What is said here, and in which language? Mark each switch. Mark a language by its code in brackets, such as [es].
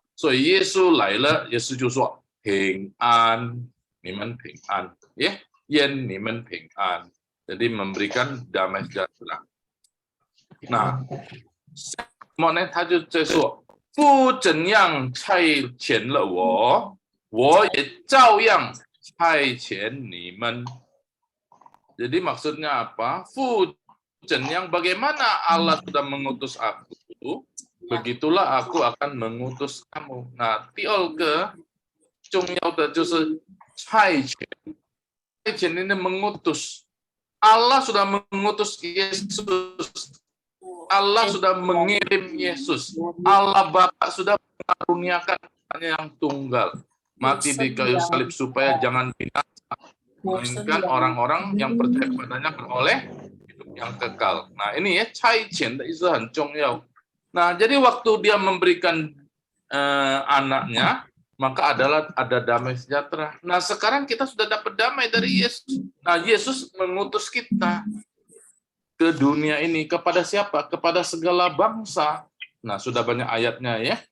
[zh] 所以耶稣来了，耶稣就说平安，你们平安，愿你们平安。 [id] Jadi memberikan damai sejahtera. Nah, [zh] 什么呢？他就在说。父怎样差遣了我，我也照样差遣你们。 [id] Jadi maksudnya apa? Fu yang bagaimana Allah sudah mengutus aku, begitulah aku akan mengutus kamu. [zh] Nah, 第二个重要的就是差遣，差遣 [id] ini mengutus. Allah sudah mengutus Yesus. Allah sudah mengirim Yesus. Allah Bapa sudah mengaruniakan yang tunggal. Mati di kayu salib supaya jangan binasa. Melainkan orang-orang yang percaya kepadanya beroleh hidup yang kekal. Nah ini ya, [zh] 差遣的意思很重要. [id] Nah jadi waktu dia memberikan anaknya, maka ada damai sejahtera. Nah sekarang kita sudah dapat damai dari Yesus. Nah Yesus mengutus kita ke dunia ini kepada siapa? Kepada segala bangsa. Nah, sudah banyak ayatnya ya.